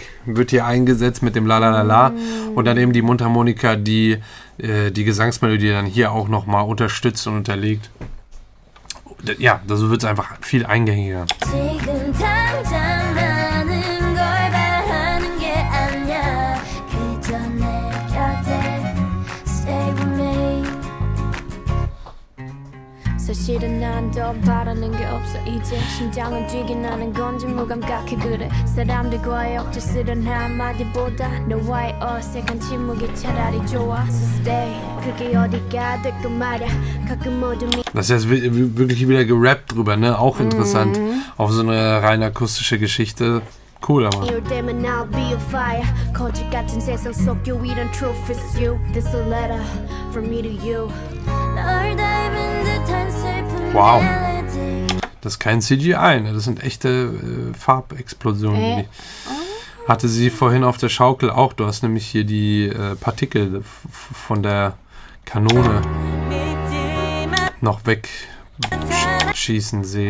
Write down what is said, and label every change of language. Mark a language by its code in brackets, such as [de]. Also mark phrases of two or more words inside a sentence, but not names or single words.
[de] wird hier eingesetzt mit dem La und dann eben die Mundharmonika, die die Gesangsmelodie dann hier auch nochmal unterstützt und unterlegt. Ja, so wird es einfach viel eingängiger. [ko] 사실은 난 더 바라는 게 없어 이제 심장은 뛰긴 하는 건지 무감각해 그래 사람들과의 억지스런 한마디보다 너와의 어색한 침묵이 차라리 좋아 [en] So stay [ko] 그게 어디가 됐건 말야 가끔 모든 [de] Das ist jetzt wirklich wieder gerappt drüber, ne? Auch interessant. Auf so eine rein akustische Geschichte. Cool, aber. [ko] 이럴 때면 [en] I'll be a fire [ko] 거짓 같은 세상 속 유일한 [en] truth is you This a letter from me to you [ko] 널 닮은 듯한 슬픈 [de] Wow. Das ist kein CGI, ne? Das sind echte Farbexplosionen. Hatte sie vorhin auf der Schaukel auch. Du hast nämlich hier die Partikel von der Kanone noch wegschießen sehen.